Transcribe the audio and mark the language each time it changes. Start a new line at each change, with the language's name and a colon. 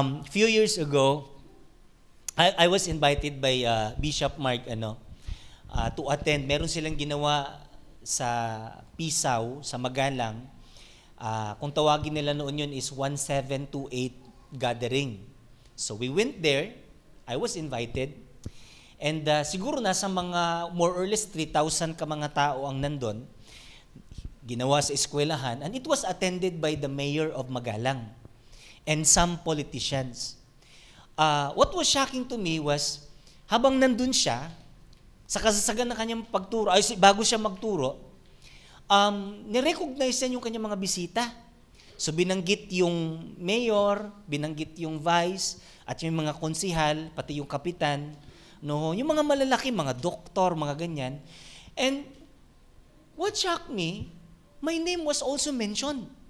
English: Few years ago, I was invited by Bishop Mark to attend.
Filipino: Meron silang ginawa sa Pisaw, sa Magalang. Kung tawagin nila noon yun is 1728 gathering.
English: So we went there. I was invited.
Filipino: And siguro nasa mga
English: more or less
Filipino: 3,000 ka mga tao ang nandun. Ginawa sa eskwelahan.
English: And it was attended by the mayor of Magalang and some politicians. What was shocking to me was,
Filipino: habang nandun siya, sa kasasagan ng kanyang pagturo, bago siya magturo, nirecognize niya yung kanyang mga bisita. So binanggit yung mayor, binanggit yung vice, at yung mga konsihal, pati yung kapitan, yung mga malalaki, mga doktor, mga ganyan.
English: And what shocked me, my name was also mentioned.